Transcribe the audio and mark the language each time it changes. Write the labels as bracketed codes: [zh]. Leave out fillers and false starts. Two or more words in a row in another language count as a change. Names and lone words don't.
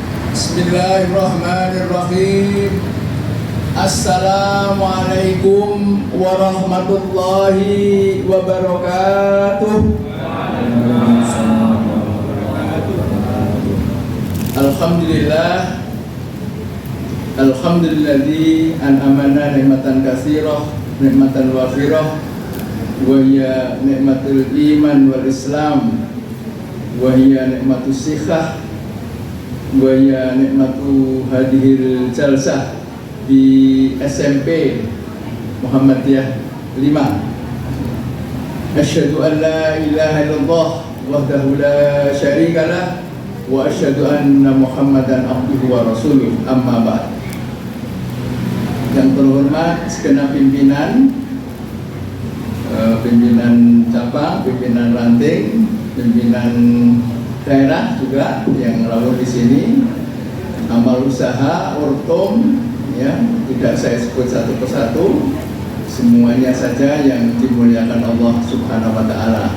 [ar] بسم الله الرحمن الرحيم. السلام عليكم ورحمة الله وبركاته. Alhamdulillah. الحمد لله الذي أنعمنا نعمة كثيرة، نعمة وافرة، وهي نعمة الإيمان والإسلام، وهي نعمة الصحة، وهي نعمة هذه الجلسة di SMP Muhammadiyah 5. أشهد أن لا إله إلا الله وحده لا شريك له وأشهد أن محمدا عبده ورسوله، أما بعد. [id] Yang terhormat segenap pimpinan cabang, pimpinan ranting, pimpinan daerah juga yang rawuh di sini, amal usaha, ortom, ya, tidak saya sebut satu persatu, semuanya saja yang dimuliakan Allah [ar] سبحانه وتعالى.